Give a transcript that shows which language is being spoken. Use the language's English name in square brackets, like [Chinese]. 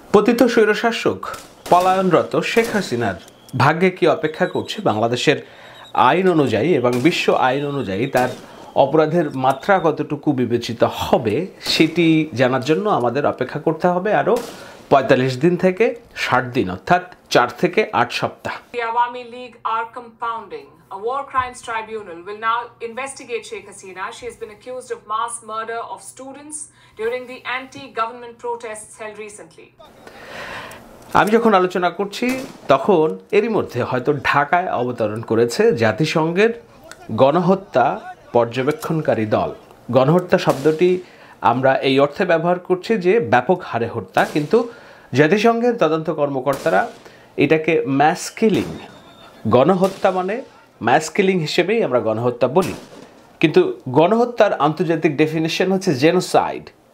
[Bangla] পতিত স্বৈরশাসক পলায়নরত শেখ হাসিনার ভাগ্যে কি অপেক্ষা করছে বাংলাদেশের আইন অনুযায়ী এবং বিশ্ব আইন অনুযায়ী তার অপরাধের মাত্রা কতটুকু বিবেচিত হবে সেটি জানার জন্য আমাদের অপেক্ষা করতে হবে আরও ৪৫ দিন থেকে ৬০ দিন অর্থাৎ ৪ থেকে ৮ সপ্তাহ। [English] The Awami League are compounding. A war crimes tribunal will now investigate Sheikh Hasina. She has been accused of mass murder of students during the anti-government protests held recently. [Bangla] আমি যখন আলোচনা করছি তখন এরই মধ্যে হয়তো ঢাকায় অবতরণ করেছে জাতিসংঘের গণহত্যা পর্যবেক্ষণকারী দল। গণহত্যা শব্দটি আমরা এই অর্থে ব্যবহার করছি যে ব্যাপক হারে হত্যা, কিন্তু জাতিসংঘের তদন্ত কর্মকর্তারা এটাকে ম্যাস কিলিং, গণহত্যা মানে ম্যাস কিলিং হিসেবেই আমরা গণহত্যা বলি, কিন্তু গণহত্যার আন্তর্জাতিক ডেফিনেশন হচ্ছে জেনোসাইড।